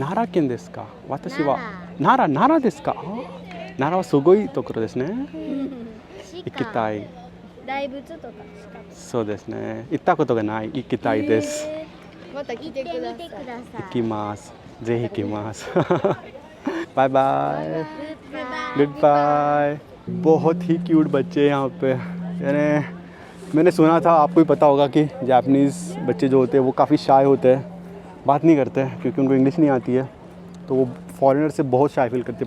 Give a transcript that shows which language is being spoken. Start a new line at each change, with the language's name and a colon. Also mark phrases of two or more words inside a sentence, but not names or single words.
Japanese: 奈良県ですか？私は奈良ですか？奈良はすごいところですね。行きたい。大仏とかしかそうですね。行ったことがない。行きたいです。また来てください。行きます。ぜひ行きます。
English: bye bye good bye.
Hindi: बहुत ही क्यूट बच्चे हैं यहाँ पे। यानी मैंने सुना था, आपको भी पता होगा कि जापानीज़ बच्चे जो होते हैं वो काफ़ी शाय होते हैं, बात नहीं करते हैं क्योंकि उनको इंग्लिश नहीं आती है, तो वो फॉरेनर से बहुत
English: shy feel
Hindi: करते हैं।